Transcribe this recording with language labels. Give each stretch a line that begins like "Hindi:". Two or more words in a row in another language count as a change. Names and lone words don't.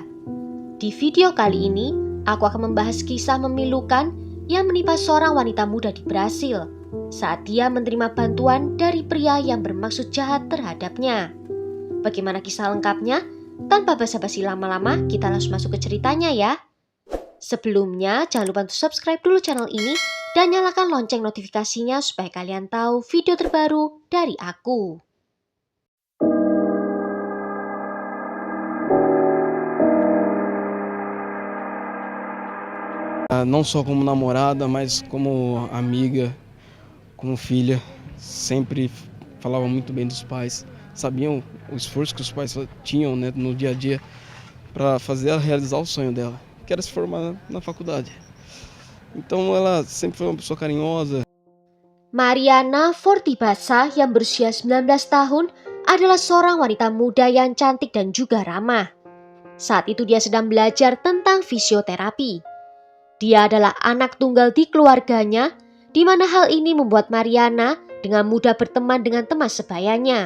Indonesian: Di video kali ini, aku akan membahas kisah memilukan yang menimpa seorang wanita muda di Brasil saat dia menerima bantuan dari pria yang bermaksud jahat terhadapnya. Bagaimana kisah lengkapnya? Tanpa basa-basi lama-lama, kita langsung masuk ke ceritanya ya. Sebelumnya, jangan lupa untuk subscribe dulu channel ini dan nyalakan lonceng notifikasinya supaya kalian tahu video terbaru dari aku.
Portuguese: Não só como namorada, mas como amiga, como filha, sempre falava muito bem dos pais, sabiam o esforço que os pais tinham, né, no dia a dia para fazer ela realizar o sonho dela, que era se formar na faculdade. Então ela sempre foi uma pessoa carinhosa.
Indonesian: Mariana Fortibasa yang berusia 19 tahun adalah seorang wanita muda yang cantik dan juga ramah. Saat itu dia sedang belajar tentang fisioterapi. Dia adalah anak tunggal di keluarganya, di mana hal ini membuat Mariana dengan mudah berteman dengan teman sebayanya.